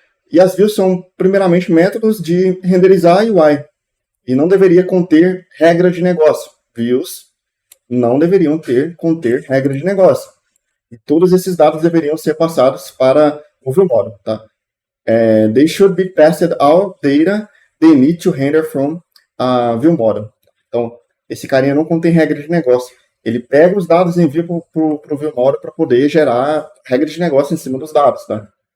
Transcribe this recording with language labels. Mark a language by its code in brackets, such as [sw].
[pt] E as views são, primeiramente, métodos de renderizar UI. E não deveria conter regra de negócio. Views não deveriam conter regra de negócio. E todos esses dados deveriam ser passados para o View Model, tá? [en] They should be passed all data they need to render from a View Model. [pt] Então, esse carinha não contém regra de negócio. Ele pega os dados e envia para o View Model para poder gerar regra de negócio em cima dos dados, tá?